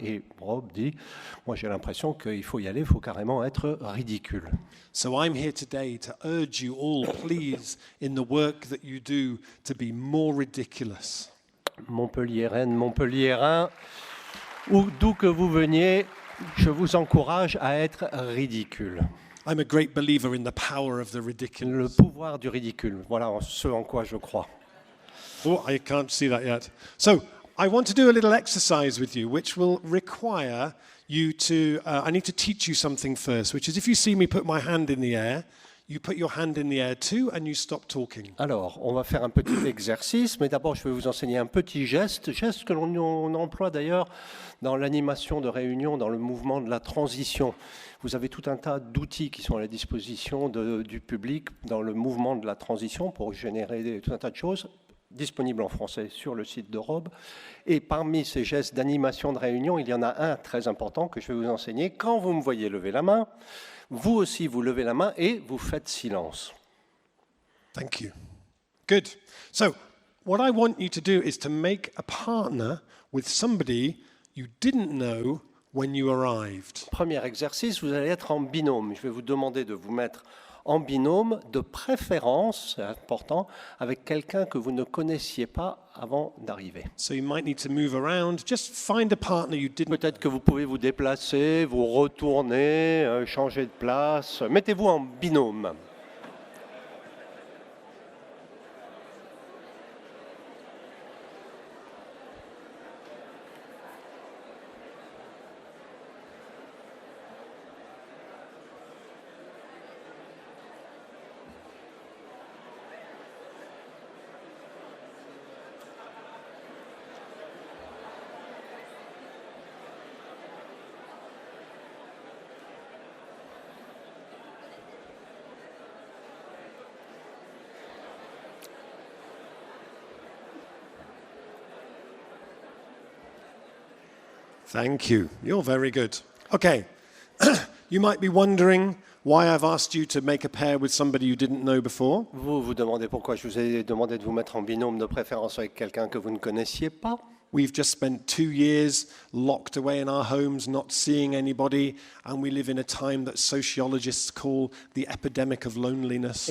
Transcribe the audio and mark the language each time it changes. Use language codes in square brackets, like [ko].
[fr] Et Rob dit, moi j'ai l'impression qu'il faut y aller, il faut carrément être ridicule. [en] So I'm here today to urge you all, please, in the work that you do, to be more ridiculous. [fr] Montpelliéraine, Montpelliérain, d'où que vous veniez, je vous encourage à être ridicule. [en] I'm a great believer in the power of the ridiculous. [fr] Le pouvoir du ridicule, voilà ce en quoi je crois. [en] Oh, I can't see that yet. So I want to do a little exercise with you, which will require you to, I need to teach you something first, which is if you see me put my hand in the air, you put your hand in the air too and you stop talking. [fr] Alors, on va faire un petit exercice, mais d'abord je vais vous enseigner un petit geste que l'on emploie d'ailleurs dans l'animation de réunion, dans le mouvement de la transition. Vous avez tout un tas d'outils qui sont à la disposition du public dans le mouvement de la transition pour générer tout un tas de choses disponibles en français sur le site de Rob. Et parmi ces gestes d'animation de réunion, il y en a un très important que je vais vous enseigner. Quand vous me voyez lever la main, vous aussi, vous levez la main et vous faites silence. [en] Thank you. Good. So, what I want you to do is to make a partner with somebody you didn't know when you arrived. [fr] Premier exercice, vous allez être en binôme. Je vais vous demander de vous mettre en binôme, de préférence, c'est important, avec quelqu'un que vous ne connaissiez pas avant d'arriver. [en] So you might need to move around. Just find a partner you didn't. [fr] Peut-être que vous pouvez vous déplacer, vous retourner, changer de place. Mettez-vous en binôme. [en] Thank you. You're very good. Okay. You might be wondering why I've asked you to make a pair with somebody you didn't know before. [fr] Vous vous demandez pourquoi je vous ai demandé de vous mettre en binôme de préférence avec quelqu'un que vous ne connaissiez pas. [en] We've just spent 2 years locked away in our homes, not seeing anybody, and we live in a time that sociologists call the epidemic of loneliness.